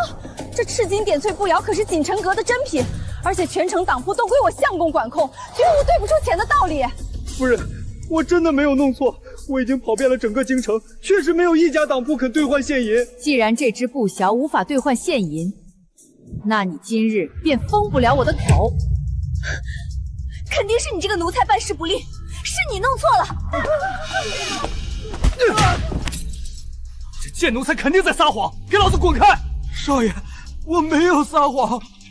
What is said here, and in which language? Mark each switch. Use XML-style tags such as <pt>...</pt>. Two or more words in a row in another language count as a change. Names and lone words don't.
<zh>這赤金點翠步搖可是锦城閣的珍品，而且全城當鋪都歸我相公管控，絕無兌不出錢的道理。夫人，我真的沒有弄錯，我已經跑遍了整個京城，確實沒有一家當鋪肯兌換現銀。既然這隻步搖無法兌換現銀，那你今日便封不了我的口。肯定是你這個奴才辦事不力，是你弄錯了。這賤奴才肯定在撒謊，給老子滾開！少爺，我沒有撒謊。</zh>